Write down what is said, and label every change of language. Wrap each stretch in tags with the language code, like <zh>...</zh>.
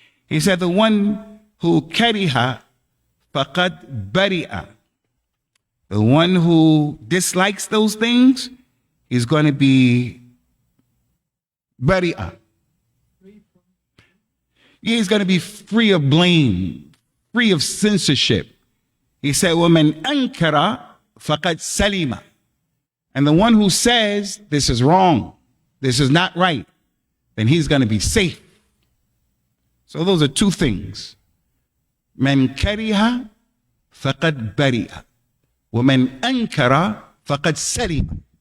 <en>He said, the one who</en> <ar>kariha faqad bari'a.</ar> <en>The one who dislikes those things is going to be bari'a. He's going to be free of blame, free of censorship.</en> <ar>He said, وَمَنْ أَنْكَرَ فَقَدْ سَلِمَ.</ar> <en>And the one who says, this is wrong, this is not right, then he's going to be safe. So those are two things.</en> <ar>مَنْ كَرِهَ فَقَدْ بَرِئَ. وَمَنْ أَنْكَرَ فَقَدْ سَلِمَ.</ar>